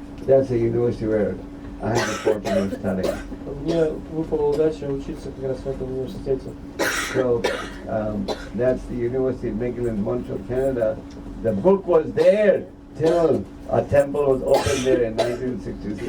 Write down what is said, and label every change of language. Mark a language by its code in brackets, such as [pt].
[en] That's a university where I had the fortune of studying. [ru] Мне выпала удача учиться как раз в этом университете. [en] So that's the University of McGill in Montreal, Canada. The book was there till a temple was opened there in 1966.